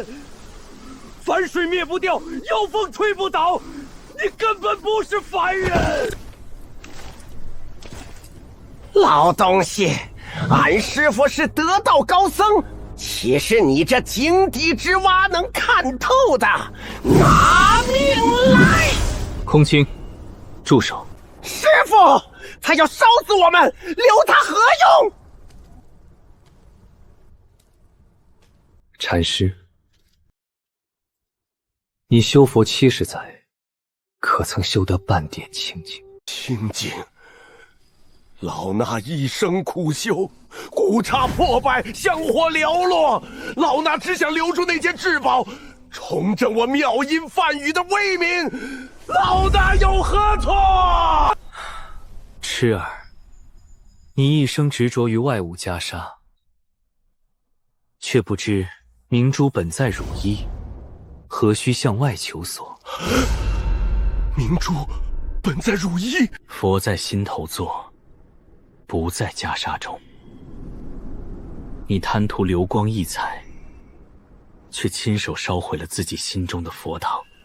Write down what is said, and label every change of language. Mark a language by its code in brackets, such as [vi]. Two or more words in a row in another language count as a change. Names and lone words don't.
[zh] 凡水滅不掉，妖風吹不倒，你根本不是凡人！老東西，俺師傅是得道高僧，豈是你這井底之蛙能看透的？拿命來！空青，住手！師傅，他要燒死我們，留他何用？禪師，你修佛70載，可曾修得半點清淨？清淨，老衲一生苦修，古剎破敗，香火寥落，老衲只想留住那件至寶，重振我妙音梵語的威名，老衲有何錯？痴兒，你一生執着於外物袈裟，卻不知明珠本在汝衣，何須向外求索？明珠本在汝衣，佛在心頭坐，不在袈裟中。你貪圖流光溢彩，卻親手燒毀了自己心中的佛堂。